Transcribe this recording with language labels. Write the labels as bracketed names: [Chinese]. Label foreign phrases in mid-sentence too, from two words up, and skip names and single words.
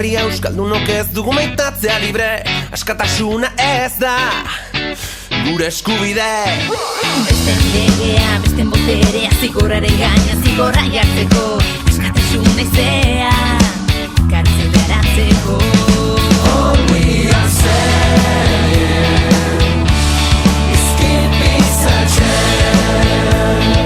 [Basque] Euskaldunok ez dugu maitatzea libre, askatasuna ez da gure eskubide. Besten legea, besten boterea, zigorraren gaina zigorra jartzeko, askatasuna izea, kartzeleratzeko. [English] All we are saying is give peace a chance.